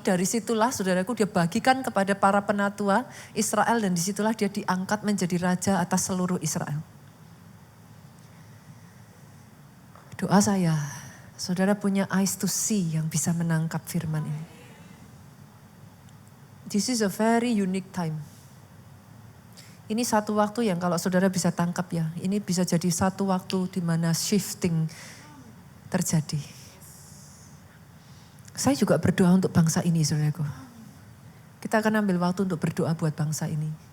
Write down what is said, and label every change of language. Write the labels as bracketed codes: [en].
[id] Dari situlah saudaraku dia bagikan kepada para penatua Israel. Dan disitulah dia diangkat menjadi raja atas seluruh Israel. Doa saya, saudara punya [en] eyes to see [id] yang bisa menangkap firman ini. [en] This is a very unique time. [id] Ini satu waktu yang kalau saudara bisa tangkap ya. Ini bisa jadi satu waktu di mana shifting terjadi. Saya juga berdoa untuk bangsa ini saudaraku. Kita akan ambil waktu untuk berdoa buat bangsa ini.